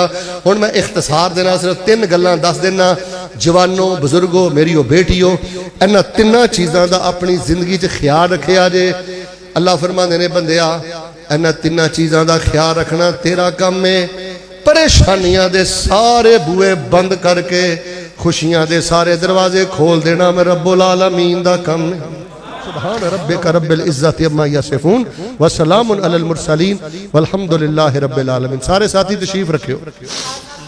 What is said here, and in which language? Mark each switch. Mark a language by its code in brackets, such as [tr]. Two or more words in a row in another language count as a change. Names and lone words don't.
[pa] ہن میں اختصار دینا صرف 3 گلاں دس دینا۔ جواناں، بزرگو، میریو دھیو، انہاں 3 چیزاں کا اپنی زندگی چ خیال رکھیا جے. اللہ فرماندے نے بندیا انہاں 3 چیزاں کا خیال رکھنا تیرا کم ہے. پریشانیاں دے سارے بوہے بند کرکے خوشیاں دے سارے دروازے کھول دینا میں [ar] رب العالمين [pa] دا کم ہے. [ar] سبحان ربك رب العزة عما يصفون وسلام على المرسلين والحمد لله رب العالمين. [pa] سارے ساتھی تشریف رکھیو.